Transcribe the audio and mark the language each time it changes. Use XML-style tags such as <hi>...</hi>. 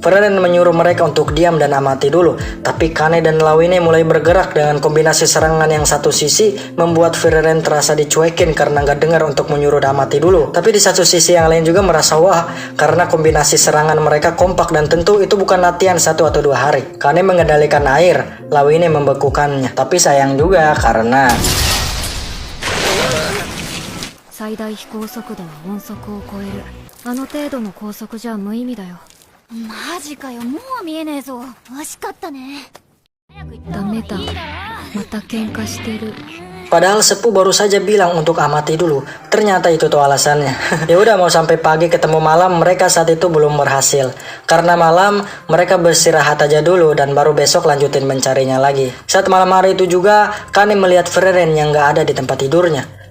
<id>Freren menyuruh mereka untuk diam dan amati dulu. Tapi Kanne dan Lawine mulai bergerak dengan kombinasi serangan yang satu sisi membuat Freren terasa dicuekin karena nggak dengar untuk menyuruh amati dulu. Tapi di satu sisi yang lain juga merasa wah karena kombinasi serangan mereka kompak dan tentu itu bukan latihan 1 atau 2 hari. Kanne mengendalikan air, Lawine membekukannya. Tapi sayang juga karena</id> <ja>最大飛行速度は音速を超える。あの程度の高速じゃ無意味だよ。マジかよ、もう見えねえぞ。惜しかったね。ダメだ、また喧嘩してる。</ja> <id>Padahal sepuh baru saja bilang untuk amati dulu. Ternyata itu tuh alasannya. Ya udah, mau sampai pagi ketemu malam, mereka saat itu belum berhasil. Karena malam mereka beristirahat aja dulu dan baru besok lanjutin mencarinya lagi. Saat malam hari itu juga Kane melihat Frieren yang gak ada di tempat tidurnya.</id>